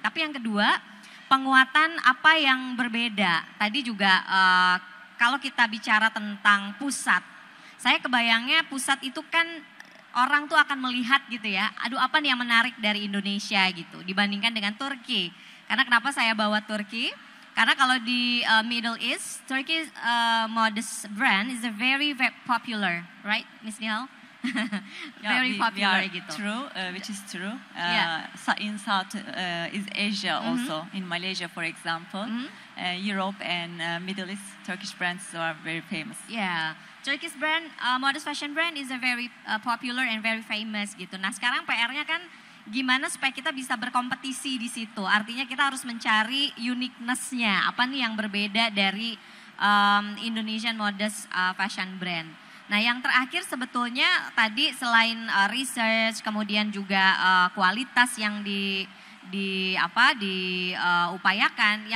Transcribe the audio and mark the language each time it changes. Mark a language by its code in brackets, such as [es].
[id] Tapi yang kedua penguatan apa yang berbeda. Tadi juga kalau kita bicara tentang pusat, saya kebayangnya pusat itu kan orang tuh akan melihat gitu ya, aduh apa nih yang menarik dari Indonesia gitu dibandingkan dengan Turki. Karena kenapa saya bawa Turki? Karena kalau di [en] Middle East, Turkey's modest brand is a very popular, right, Miss Nihal? Very popular gitu. True, which is true. Yeah. In South East Asia also, in Malaysia for example, Europe and Middle East, Turkish brands are very famous. Yeah, Turkish brand, modest fashion brand is a very popular and very famous gitu. [id] Nah sekarang PR-nya kan gimana supaya kita bisa berkompetisi di situ. Artinya kita harus mencari uniqueness-nya. Apa nih yang berbeda dari [en] Indonesian modest fashion brand. [id] Nah yang terakhir sebetulnya tadi selain research, kemudian juga kualitas yang diupayakan.